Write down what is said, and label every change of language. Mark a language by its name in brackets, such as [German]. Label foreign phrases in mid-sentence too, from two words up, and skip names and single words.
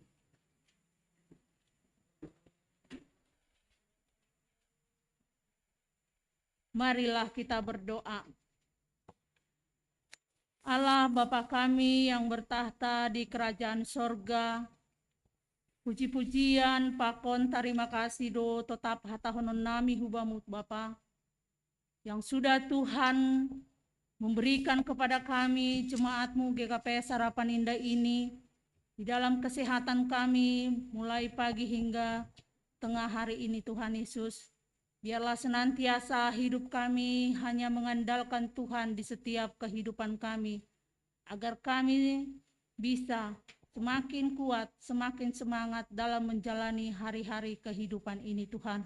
[Indonesian] Marilah kita berdoa. Allah Bapa kami yang bertahta di kerajaan sorga, [Batak Simalungun] puji-pujian, pakon, [Indonesian] terima kasih [Batak Simalungun] do tetap hatahonon nami hubamut Bapa, [Indonesian] yang sudah Tuhan memberikan kepada kami jemaat-Mu GKP Harapan Indah ini di dalam kesehatan kami mulai pagi hingga tengah hari ini Tuhan Yesus. Biarlah senantiasa hidup kami hanya mengandalkan Tuhan di setiap kehidupan kami, agar kami bisa semakin kuat, semakin semangat dalam menjalani hari-hari kehidupan ini Tuhan.